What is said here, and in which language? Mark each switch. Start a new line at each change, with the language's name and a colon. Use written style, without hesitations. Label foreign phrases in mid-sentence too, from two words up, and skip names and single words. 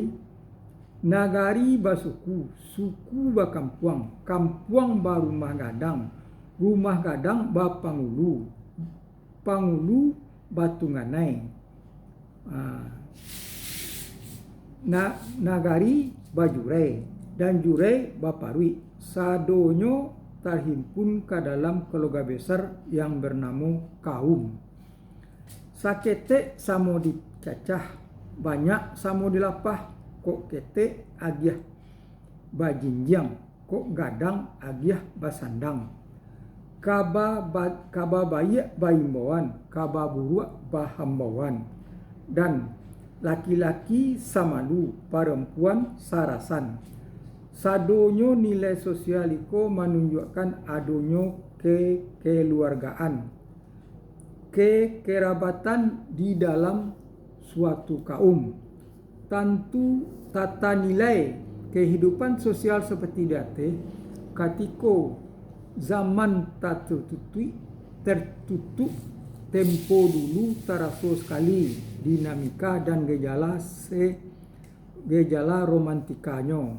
Minangkabau: Nagari basuku, suku bakampuang, kampuang barumah gadang, rumah gadang bapangulu, pangulu batunganai. Nagari bajurai dan jurai baparui.
Indonesian: Sadonyo terhimpun ke dalam keluarga besar yang bernama kaum.
Minangkabau: Sakete samo dicacah, banyak samo dilapah, kok kete agiah bajinjang, kok gadang agiah basandang. Kaba bayak baimbawan, kaba buruak bahambauan, dan laki-laki samalu, perempuan sarasan.
Indonesian: Sadonyo nilai sosial itu menunjukkan adonyo kekeluargaan, kekerabatan di dalam suatu kaum. Tentu tata nilai kehidupan sosial seperti date ketika zaman tertutup tempo dulu terasa sekali dinamika dan gejala romantikanya.